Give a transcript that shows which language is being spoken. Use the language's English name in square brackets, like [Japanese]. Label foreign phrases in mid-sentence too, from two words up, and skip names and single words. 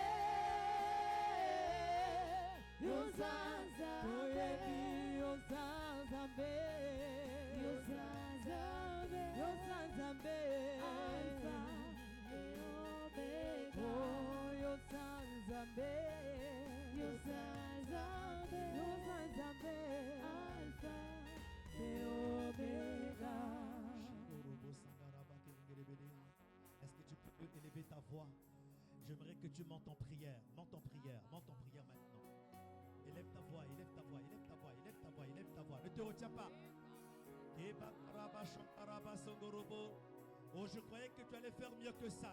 [Lingala] Osanzambe, Koyebi Osanzambe, Osanzambe, Osanzambe, Alpha et Omega, oh Osanzambe, Osanzambe, Osanzambe, Alpha et Omega. [French] Est-ce que tu peux élever ta voix? J'aimerais que tu montes en prière. Monte en prière. Monte en prière maintenant. Élève ta voix, élève ta voix, élève ta voix, élève ta voix, élève ta voix. Ne te retiens pas. Oh, je croyais que tu allais faire mieux que ça.